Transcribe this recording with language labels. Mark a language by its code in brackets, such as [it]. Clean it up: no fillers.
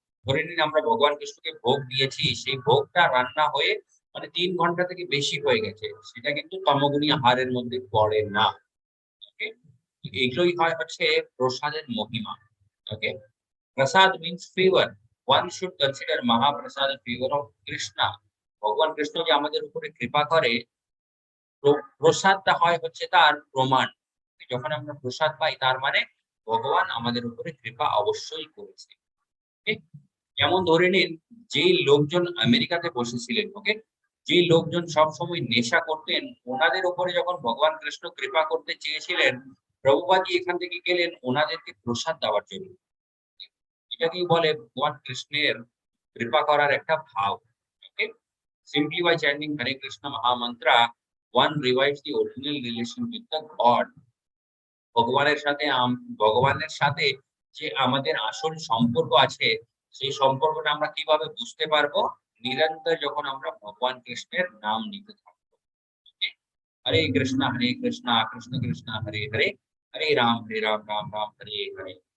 [bn] ধরে নিন আমরা ভগবান কৃষ্ণকে ভোগ দিয়েছি, সেই ভোগটা রান্না হয়ে মানে 3 ঘন্টা থেকে বেশি হয়ে গেছে, সেটা কিন্তু তমোগুণী আহারের মধ্যে পড়ে না। ওকে, এগুলোই হয় হচ্ছে প্রসাদের মহিমা। [en] Okay, prasad means favor. One should consider Mahaprasad a favor of Krishna. [bn] ভগবান কৃষ্ণ যে আমাদের উপরে কৃপা করে, প্রসাদটা হয় হচ্ছে তার প্রমাণ। যখন আমরা প্রসাদ পাই তার মানে ভগবান আমাদের উপরে কৃপা অবশ্যই করেছে। ঠিক? যেমন ধরে নিন যেই লোকজন আমেরিকাতে বসেছিলেন, ওকে, যেই লোকজন সব সময় নেশা করতেন ওনাদের উপরে যখন ভগবান কৃষ্ণ কৃপা করতে চেয়েছিলেন, প্রভুপাদজি এখান থেকে গেলেন ওনাদেরকে প্রসাদ দেওয়ার জন্য। এটাকেই বলে ভগবান কৃষ্ণের কৃপা করার একটা ভাব। [en] Okay, simply by chanting Hare Krishna Maha Mantra, one revives the original relation with the God. [bn] ভগবানের সাথে যে আমাদের আসল সম্পর্ক আছে, সেই সম্পর্কটা আমরা কিভাবে বুঝতে পারবো, নিরন্তর যখন আমরা ভগবান কৃষ্ণের নাম নিতে থাকবো। Okay? হরে কৃষ্ণ কৃষ্ণ কৃষ্ণ হরে হরে, হরে রাম রাম রাম হরে হরে।